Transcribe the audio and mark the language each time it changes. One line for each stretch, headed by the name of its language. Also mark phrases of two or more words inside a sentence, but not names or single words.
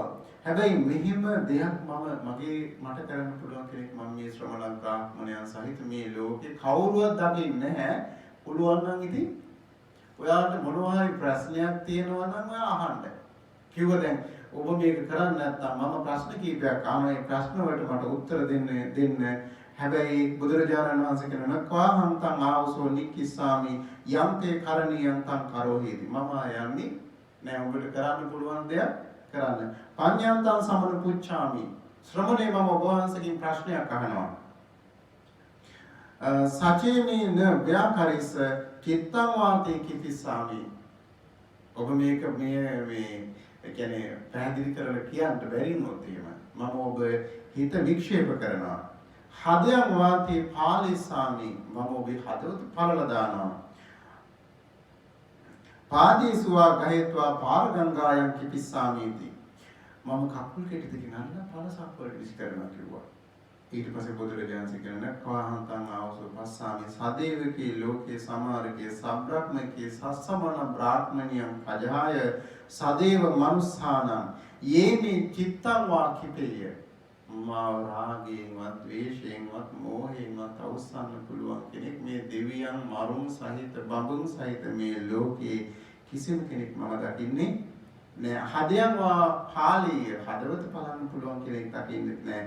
Sinhala: හැබැයි මෙහිම දෙයක් මට කරන්න පුළුවන් කෙනෙක් මම මේ ශ්‍රමණ බ්‍රාහ්මණයන් සහිත මේ ලෝකේ කවුරුවත් දකින්නේ නැහැ. පුළුවන් නම් ඉතින් ඔයාලට මොනවා හරි ප්‍රශ්නයක් තියෙනවා නම් ඔයා අහන්න. කිව්වා දැන් ඔබ මේක කරන්නේ නැත්නම් මම ප්‍රශ්න කීපයක් අහනවා. ඒ ප්‍රශ්න වලට මට උත්තර දෙන්න. හැබැයි බුදුරජාණන් වහන්සේ කියනවා
Pali: කවාහන්තං ආවසෝ නික්කිස්සාමි යම්තේ කරණීයං තං කරෝහීති.
Sinhala: මම යන්නේ නෑ ඔබට කරන්න පුළුවන් දෙයක් කරන්න.
Pali: පඤ්ඤාන්තං සමන පුච්ඡාමි.
Sinhala: ශ්‍රමණේ මම ඔබ වහන්සේගෙන් ප්‍රශ්නයක් අහනවා.
Pali: සචේමේන ව්‍යාකරිස කිත්තං වාතේ කිතිස්සාමි.
Sinhala: ඔබ මේක මේ කියන්නේ පැහැදිලි කරලා කියන්න බැරි වුණොත් එහෙම මම ඔබ හිත වික්ෂේප කරනවා.
Pali: හදයන් වාතේ පාලිසාමි
Sinhala: මම ඔබේ හදවත පළලා දානවා.
Pali: පාදීසුවා ගහේත්වා පාරගංගායන් කිපිස්සාමීති
Sinhala: මම කකුල් කෙටි දෙකෙන් අල්ලලා පළසක් වලට විසි කරනවා කිව්වා. ඊට පස්සේ බුදුරජාණන් කියන
Pali: කවාහන්තං ආවසෝ පස්සාමි සදේවකී ලෝකේ සමාරකේ සබ්‍රාහ්මකේ සස්සමන බ්‍රාහ්මණියම් පජාය සදේව මනුස්සානං යේමේ චිත්තං වා කිපේය
Sinhala: මාව රාගයෙන්වත් ද්වේෂයෙන්වත් මෝහයෙන්වත් අවසන්න පුළුවන් කෙනෙක් මේ දෙවියන් මරුන් සහිත බඹුන් සහිත මේ ලෝකේ කිසිම කෙනෙක් මම දකින්නේ නෑ.
Pali: හදයන් වා පාළිය
Sinhala: හදවත බලන්න පුළුවන් කෙනෙක් දකින්නේ නෑ.